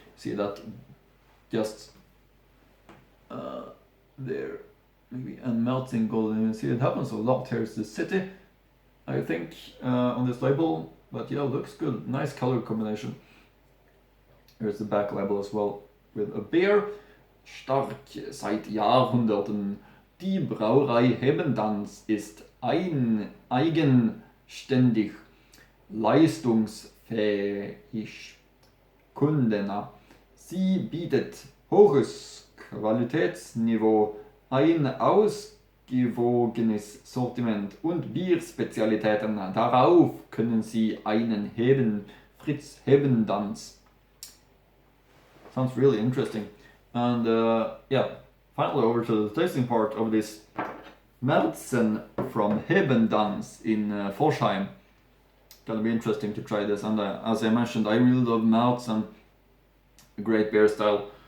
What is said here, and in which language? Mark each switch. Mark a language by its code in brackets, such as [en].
[en] see that just there, maybe, and melting gold. And you see it happens a lot. Here's the city, I think, on this label. But yeah, looks good. Nice color combination. Here's the back label as well with a beer. [de] Stark seit Jahrhunderten. Die Brauerei Hebendanz ist eigenständig, leistungsfähig, kundennah. Sie bietet hohes Qualitätsniveau, ein ausgewogenes Sortiment und Bierspezialitäten. Darauf können Sie einen heben, Fritz Hebendanz. [en] Sounds really interesting. And yeah, finally over to the tasting part of this Märzen from Hebendanz in Forchheim. Gonna be interesting to try this. And as I mentioned, I really love Märzen, a great beer style.